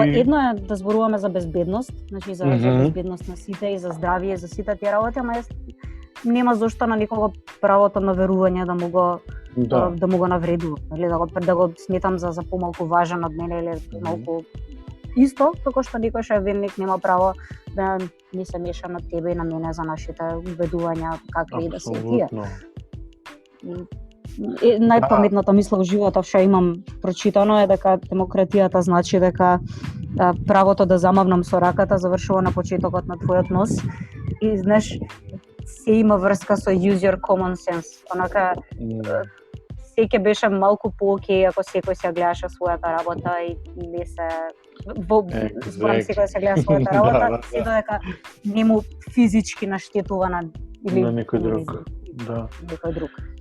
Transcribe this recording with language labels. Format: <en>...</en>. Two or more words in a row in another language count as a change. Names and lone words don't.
<mk>Едно е да зборуваме за безбедност, значи за безбедност на сите и за здравје, за сите тие работи, ама нема зошто на никого правото на верување да му го навредува, или да го сметам за помалку важен од мене или малку исто, како што некој што е верник нема право да не се меша на тебе и на мене за нашите убедувања какви и да се тие. Најпаметната мисла во животот што имам прочитано е дека демократијата значи дека правото да замавнам со раката завршува на почетокот на твојот нос и знаеш се има врска со</mk> <en>use your common sense.</en> <mk>Онака секој беше малку поокей ако секој се гледаше својата работа и не се зборам секој се гледа својата работа, се додека нему физички наштетува на некој друг. Да. Некој друг.</mk>